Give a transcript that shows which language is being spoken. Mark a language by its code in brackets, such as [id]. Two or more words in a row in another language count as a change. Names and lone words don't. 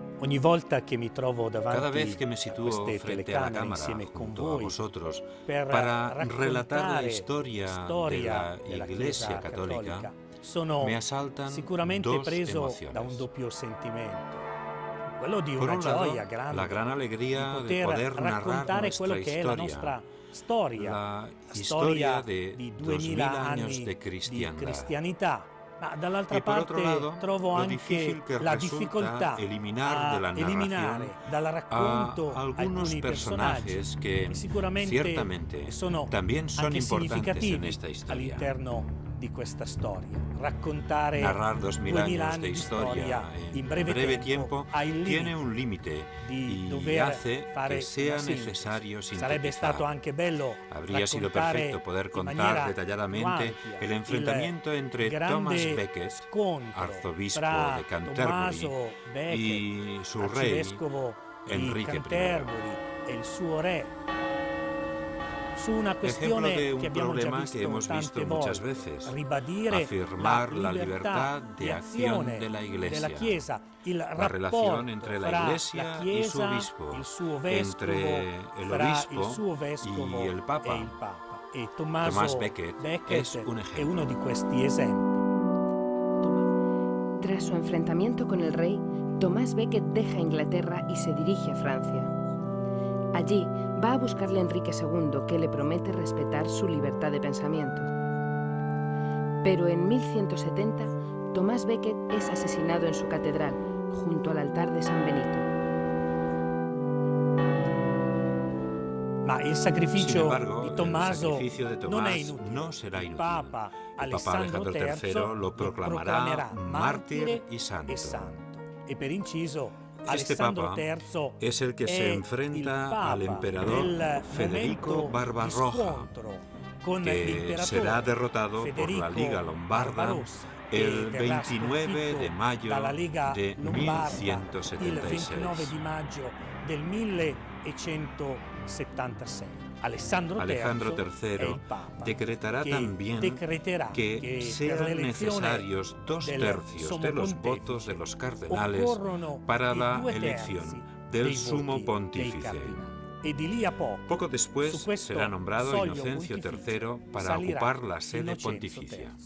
[it] Ogni volta che mi trovo [es] Cada [it] davanti [es] vez que me [it] a [es] sitúo [it] queste [es] frente a la [it] telecamere [es] cámara [it] insieme con [es] junto a [it] voi [es] vosotros [it] per [es] para relatar la [it] raccontare [es] historia de [it] storia [es] la [it] della [es] Iglesia [it] Chiesa [es] Católica, [it] Cattolica, sono [es] me asaltan [it] sicuramente [es] dos [it] preso da un [es] emociones. [it] doppio sentimento. Quello di [es] Por [it] una [es] un lado, [it] gioia [es] la [it] grande [es] gran [it] di [es] alegría de [it] poter [es] poder narrar [it] raccontare quello [es] nuestra [it] che è la [es] historia, [it] nostra storia, [es] la [it] la [es] historia [it] storia [es] de [it] di [es] 2000 [it] 2000 [es] años [it] anni [es] de [it] di [es] cristiandad. [it] cristianità. Ma dall'altra [es] Y por otro [it] parte [es] lado, [it] trovo [es] lo [it] anche [es] difícil que [it] la [es] resulta [it] difficoltà [es] eliminar de [it] a [es] la [it] eliminare [es] narración [it] dal [es] a [it] racconto [es] algunos [it] alcuni personaggi [es] personajes que [it] sicuramente [es] ciertamente [it] sono [es] también son [it] anche [es] importantes en [it] significativi [es] esta historia. [it] all'interno di questa storia. Raccontare [es] Narrar 2000 [it] 2000 [es] años [it] anni [es] de [it] di [es] historia [it] in [es] en [it] breve [es] tiempo [it] ha il [es] tiene [it] limite [es] un límite [it] di [es] y [it] dover [es] hace [it] fare [es] que sea [it] una sintesi. [es] necesario [it] Sarebbe stato [es] sintetizar. [it] anche bello [es] Habría sido [it] raccontare [es] perfecto poder [it] in [es] contar [it] maniera [es] detalladamente [it] più ampia [es] el enfrentamiento entre Thomas [it] grande [es] Becket, [it] scontro [es] arzobispo [it] fra [es] de Canterbury, [it] Tommaso Becket, [es] y su rey, [it] arcivescovo di [es] Enrique I. [it] Canterbury, e il suo re, su una [es] Ejemplo [it] questione [es] de [it] che [es] un [it] abbiamo già [es] problema que hemos [it] tante [es] visto muchas [it] volte, [es] veces: [it] ribadire [es] afirmar la [it] libertà [es] libertad [it] di [es] de acción [it] azione [es] de la [it] della [es] Iglesia, [it] Chiesa, il [es] la relación [it] rapporto [es] entre la [it] fra [es] Iglesia [it] la [es] y su [it] Chiesa, [es] obispo, [it] il suo vescovo, [es] entre el [it] fra il [es] obispo [it] suo vescovo [es] y el Papa. [it] e il Papa. E [es] Thomas [it] Tommaso [es] Becket es un [it] è [es] ejemplo. [it] uno di questi esempi. [es] Tras su enfrentamiento con el rey, Tomás Becket deja Inglaterra y se dirige a Francia. Allí va a buscarle a Enrique II, que le promete respetar su libertad de pensamiento. Pero en 1170, Tomás Becket es asesinado en su catedral, junto al altar de San Benito. [it] Ma il sacrificio [es] Sin embargo, [it] di Tommaso [es] el sacrificio de [it] non è [es] Tomás [it] inutile. [es] no será [it] Il [es] inútil. [it] Papa [es] El Papa Alejandro III lo proclamará mártir y santo. [it] E per inciso, [es] Este [it] Alessandro [es] Papa [it] III [es] es el que se enfrenta al emperador Federico Barbarroja, que será derrotado por la Liga Lombarda el 29 de mayo de 1176. [it] Il 29 di maggio del 1176. Alessandro III [es] decretará también que sean necesarios 2/3 de los votos de los cardenales para la elección del sumo pontífice. Poco después será nombrado Inocencio III para ocupar la sede pontificia.